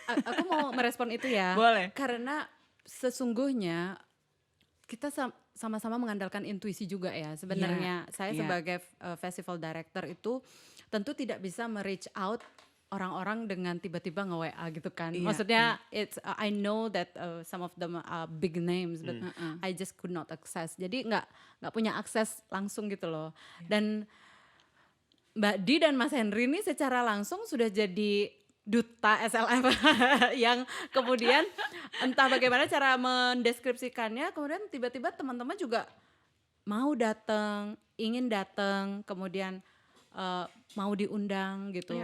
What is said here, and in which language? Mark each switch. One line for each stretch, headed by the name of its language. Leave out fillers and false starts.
Indonesian: Aku mau merespon itu ya. Boleh. Karena sesungguhnya kita sama-sama mengandalkan intuisi juga ya. Sebenarnya saya sebagai festival director itu tentu tidak bisa me-reach out orang-orang dengan tiba-tiba nge-WA gitu kan. Maksudnya
English: I know that some of them are big names but I just could not access.
Indonesian: Jadi nggak punya akses langsung gitu loh. Dan Mbak Di dan Mas Henry ini secara langsung sudah jadi duta SLF yang kemudian entah bagaimana cara mendeskripsikannya, kemudian tiba-tiba teman-teman juga mau datang, ingin datang, kemudian mau diundang gitu.